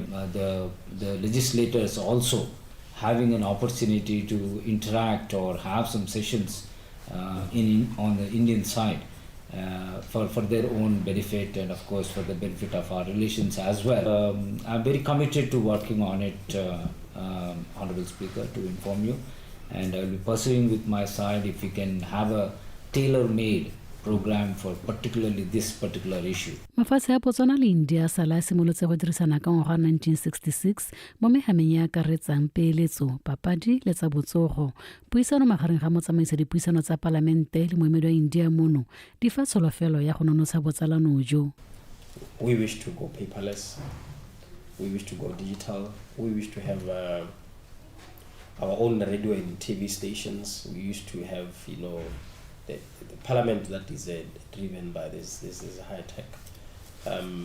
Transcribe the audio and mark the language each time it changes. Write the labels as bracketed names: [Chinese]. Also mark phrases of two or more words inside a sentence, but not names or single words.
[English] The legislators also having an opportunity to interact or have some sessions on the Indian side for their own benefit and of course for the benefit of our relations as well. I'm very committed to working on it, Honorable Speaker, to inform you, and I will be pursuing with my side if we can have a tailor-made program for particularly this particular issue. [Tswana] Mafatshe ya Botswana le India sala a simolotse go dirisana ka ngwaga 1966 mo mehameng ya akaretsang peeletso, papadi le tsa botsogo. Puisano magareng ga motsamaisa dipuisano tsa palamente le moemedi wa India mono di fa tsholofelo ya go nonotsha botsalano jo. [English] We wish to go paperless. We wish to go digital. We wish to have our own radio and TV stations. We used to have, the parliament that is driven by this is high tech.